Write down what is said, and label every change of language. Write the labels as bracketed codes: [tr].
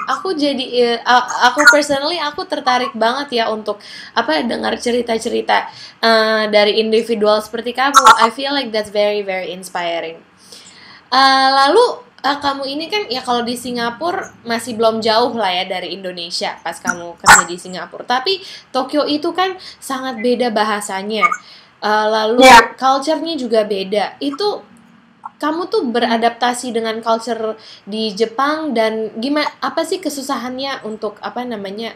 [id] Aku jadi aku personally aku tertarik banget ya untuk apa dengar cerita-cerita dari individual seperti kamu. [en] I feel like that's very very inspiring. [id] Lalu kamu ini kan ya kalau di Singapura masih belum jauh lah ya dari Indonesia pas kamu kerja di Singapura. Tapi Tokyo itu kan sangat beda bahasanya. Lalu culture-nya juga beda. Itu kamu tuh beradaptasi dengan culture di Jepang dan gimana apa sih kesusahannya untuk apa namanya?